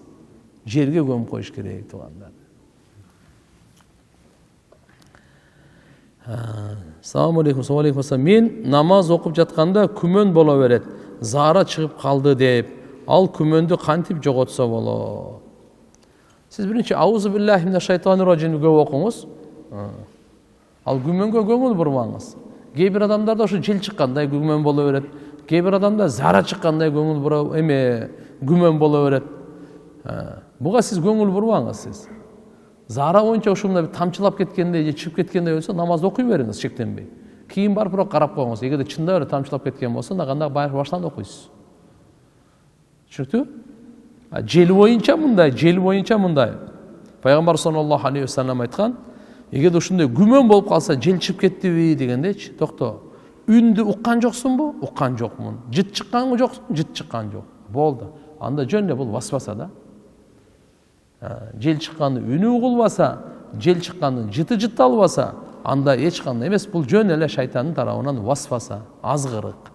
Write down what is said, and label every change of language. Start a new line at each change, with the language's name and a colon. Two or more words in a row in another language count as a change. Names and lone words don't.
Kyrgyz: Жерге көмүп коюш керек туугандар.
Arabic: السلام عليكم.
Kyrgyz: Мен намаз оқып жатқанда күмөн боло берет. Зара чыгып калды деп, ал күмөндү кантип жоготсо болот? Сиз биринчи
Arabic: أعوذ بالله من الشيطان الرجيم
Kyrgyz: көп окуңуз. Ал күмөнгө көңүл бурбаңыз. Кээ бир адамдарда ошо жел чыккандай күмөн боло берет. Кээ бир адамда зара чыккандай көңүл бура күмөн боло берет. Буга сиз көңүл бурбаңыз сиз. Зара боюнча ушундай тамчылап кеткендей же чыгып кеткендей болсо намаз окуй бериңиз шектенбей. Кийин барып бирок карап коюңуз. Эгерде чында эле тамчылап кеткен болсо, анда баштан окуйсуз. Түшүнүктүбү? Жел боюнча мындай. Пайгамбар
Arabic: صلى الله عليه وسلم
Kyrgyz: айткан, эгерде ушундай күмөн болуп калса, жел чыгып кеттиби дегендечи, токто. Үндү уккан жоксуңбу? Уккан жокмун. Жыт чыкканбы жоксуң? Жыт чыккан жок. Болду. Анда жөн эле бул васваса да. Жел чыккандын үнү угулбаса, жел чыккандын жыты жытталбаса, анда эч кандай эмес, бул жөн эле шайтандын тарабынан васваса, азгырык.